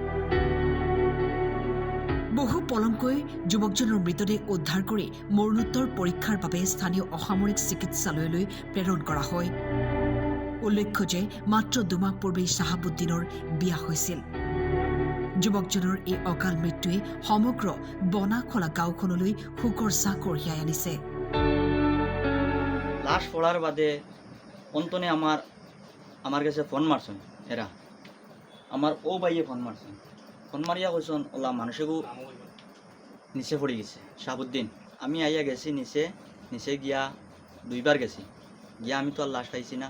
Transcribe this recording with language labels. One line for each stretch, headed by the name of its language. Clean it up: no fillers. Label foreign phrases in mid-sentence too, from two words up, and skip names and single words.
Assamese: বহু পলমকৈ যুৱকজনৰ মৃতদেহ উদ্ধাৰ কৰি মৰণোত্তৰ পৰীক্ষাৰ বাবে স্থানীয় অসামৰিক চিকিৎসালয়লৈ প্ৰেৰণ কৰা হয়। উল্লেখ্য যে মাত্ৰ 2 মাহ পূৰ্বেই শাহাবুদ্দিনৰ বিয়া হৈছিল। যুৱকজনৰ এই অকাল মৃত্যুৱে সমগ্ৰ বনাখলা গাঁওখনলৈ শোকৰ ছাঁ কঢ়িয়াই আনিছে।
Bangla: লাশ পড়ার বাদে অন্তনে আমার কাছে ফোন মারছেন এরা, আমার ও ভাইয়ে ফোন মারিয়া কইসন ওলা মানুষেগু নিচে পড়ে গেছে শাহাবুদ্দিন। আমি আইয়া গেছি নিচে গিয়া 2 বার গেছি, গিয়া আমি তো আর লাশ পাইছি না।